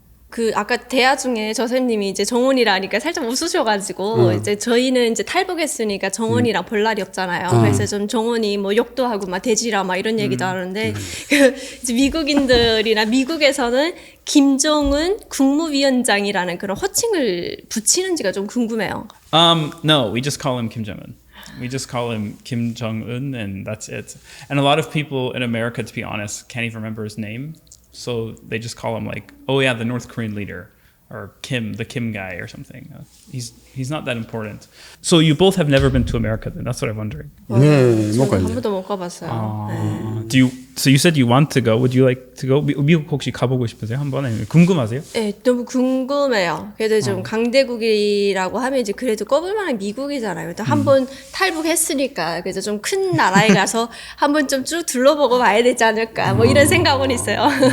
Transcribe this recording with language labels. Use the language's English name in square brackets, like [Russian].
[Korean] 그 아까 대화 중에 저 선생님이 이제 정원이라니까 살짝 웃으셔가지고 이제 저희는 이제 탈북했으니까 정원이랑 볼 날이 없잖아요. 그래서 좀 정원이 뭐 욕도 하고 막 돼지라 막 이런 얘기도 하는데 그 이제 미국인들이나 미국에서는 김정은 국무위원장이라는 그런 호칭을 붙이는지가 좀 궁금해요. [English] No, we just call him Kim Jong-un. We just call him Kim Jong-un, and that's it. And a lot of people in America, to be honest, can't even remember his name. So they just call him like, oh yeah, the North Korean leader, or Kim, the Kim guy, or something. He's not that important. So you both have never been to America, then? That's what I'm wondering. [Korean] 네, 못 한 가요. 번도 못 가봤어요. 네. [English] Do you? So you said you want to go. Would you like to go? [Korean] 미국 혹시 가보고 싶으세요? 한번 아니면 궁금하세요? 네, 너무 궁금해요. 그래도 좀 강대국이라고 하면 이제 그래도 꼽을만한 미국이잖아요. 또 한번 탈북했으니까 그래서 좀 큰 나라에 가서 한번 좀 쭉 둘러보고 봐야 되지 않을까 뭐 이런 생각은 있어요.